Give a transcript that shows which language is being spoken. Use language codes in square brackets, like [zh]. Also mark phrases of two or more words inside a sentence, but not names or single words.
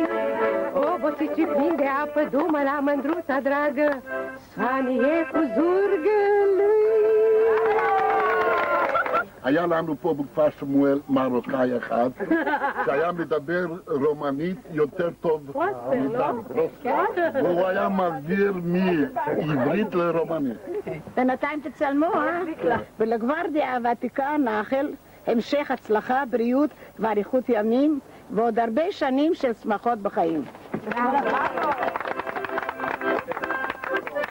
[ro] Obosici plin de apă, du-mă la mândruța dragă, Sanie cu zurgălăi. [he] היה לנו פה בכפר שמואל מרוקאי אחד שהיה מדבר רומנית יותר טוב מאיתנו, והוא היה מעביר מעברית לרומנית. בינתיים תצלמו, ולגוורדיה הוותיקה נאחל המשך הצלחה, בריאות ואריכות ימים ועוד הרבה שנים של שמחות בחיים.